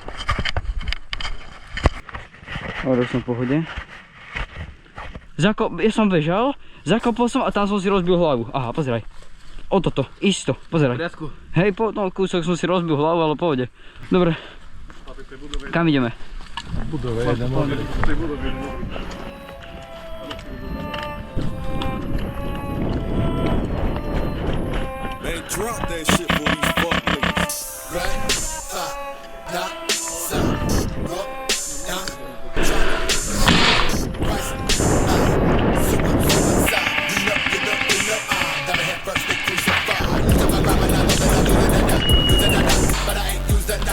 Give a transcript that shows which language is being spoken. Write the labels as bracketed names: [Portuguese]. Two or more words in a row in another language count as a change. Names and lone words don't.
[Slovak] Ale som v pohode. Ja som bežal, zakopol som a tam som si rozbil hlavu. Aha, pozeraj. O toto, isto, pozeraj. Hej, no kúsok som si rozbil hlavu, ale v pohode. Dobre. Kam ideme? Budove, [English] drop that shit for these fuck niggas. Right, stop, knock, stop, rock, knock, but I ain't used that knock.